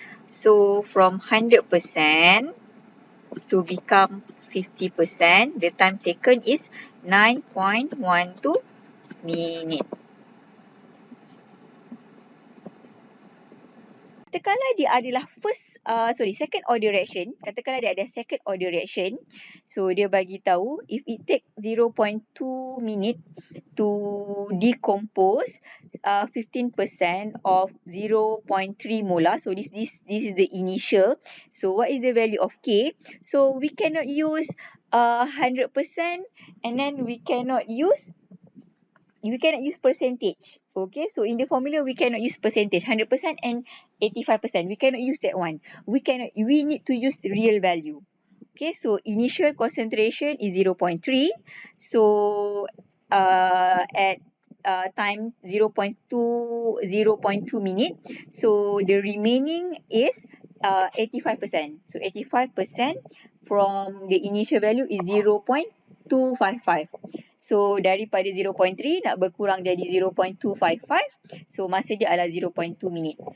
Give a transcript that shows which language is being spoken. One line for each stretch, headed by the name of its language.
English: So from 100% to become 50%, the time taken is 9.12 minute.
Malay: Katakanlah dia adalah second order reaction. Katakanlah dia ada
English: second order reaction. So
Malay: dia bagi tahu
English: if it take 0.2 minute to decompose 15% of 0.3 molar. So this is the initial. So what is the value of K? So we cannot use 100% and then we cannot use percentage. Okay, so in the formula we cannot use percentage, 100% and 85%. We cannot use that one. We need to use the real value. Okay, so initial concentration is 0.3. So at time 0.2 minute. So the remaining is 85%. So 85% from the initial value is 0.255.
Malay: So daripada 0.3 nak berkurang jadi 0.255. So masa dia adalah 0.2 minit.